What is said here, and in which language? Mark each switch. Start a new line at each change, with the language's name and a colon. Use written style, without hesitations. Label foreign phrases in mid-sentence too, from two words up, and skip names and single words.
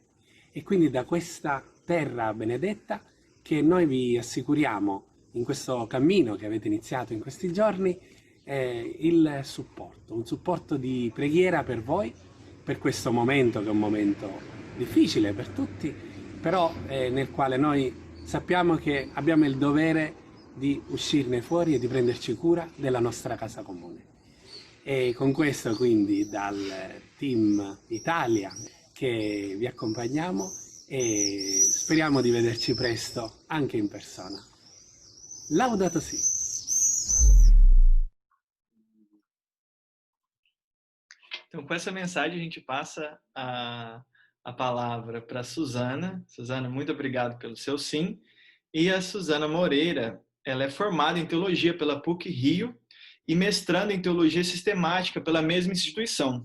Italian: E quindi da questa terra benedetta che noi vi assicuriamo in questo cammino che avete iniziato in questi giorni il supporto, un supporto di preghiera per voi, per questo momento che è un momento difficile per tutti, però nel quale noi sappiamo che abbiamo il dovere di uscirne fuori e di prenderci cura della nostra casa comune. E con questo quindi dal Team Italia che vi accompagniamo e speriamo di vederci presto anche in persona. Laudato Si!
Portuguese: Então, com essa mensagem, a gente passa a palavra para a Suzana. Suzana, muito obrigado pelo seu sim. E a Suzana Moreira, ela é formada em Teologia pela PUC-Rio e mestranda em Teologia Sistemática pela mesma instituição.